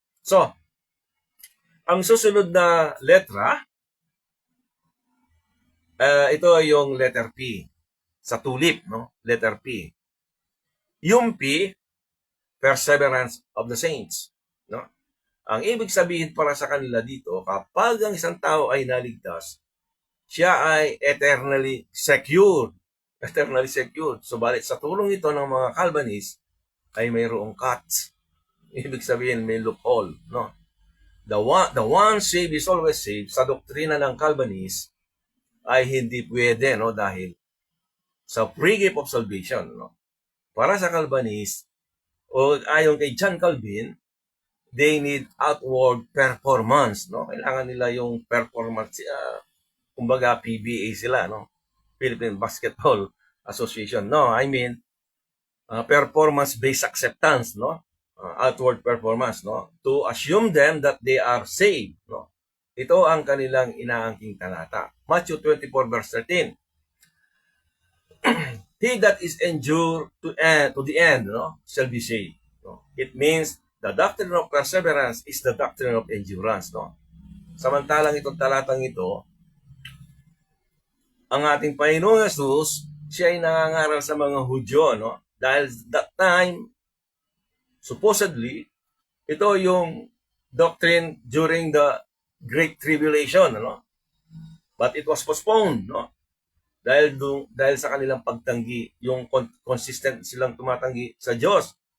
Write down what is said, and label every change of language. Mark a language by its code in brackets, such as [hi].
[tl] So, ang susunod na letra, ito ay yung letter P. Sa tulip, no? Letter P. [en] Yung P, perseverance of the saints. No? [tl] Ang ibig sabihin para sa kanila dito, kapag ang isang tao ay naligtas, siya ay [en] eternally secured. Eternally secured. [tl] Subalit sa tulong ito ng mga Calvinists, ay mayroong cuts. Ibig sabihin may loophole. No? [en] The one saved is always saved. [tl] Sa doktrina ng Calvinists, ay hindi pwede, no? Dahil sa [en] free gift of salvation, no? [tl] Para sa Calvinists, o ayon kay John Calvin, [en] they need outward performance. No? [tl] Kailangan nila yung performance, kumbaga PBA sila, no? [en] Philippine Basketball Association. No, I mean, performance-based acceptance, no? Outward performance, no? To assume them that they are saved, no? [tl] Ito ang kanilang inaangking talata. [en] Matthew 24 verse 13. He that is endured to the end, no, shall be saved. No? It means the doctrine of perseverance is the doctrine of endurance, no? [tl] Samantalang itong talatang ito, ang ating Panginoong Jesus, siya ay nangangaral sa mga Hudyo, no? [en] Dahil that time, supposedly, [tl] ito yung [en] doctrine during the Great Tribulation, no? But it was postponed, [tl] no? Dahil sa kanilang pagtanggi, yung consistent silang tumatanggi sa Diyos.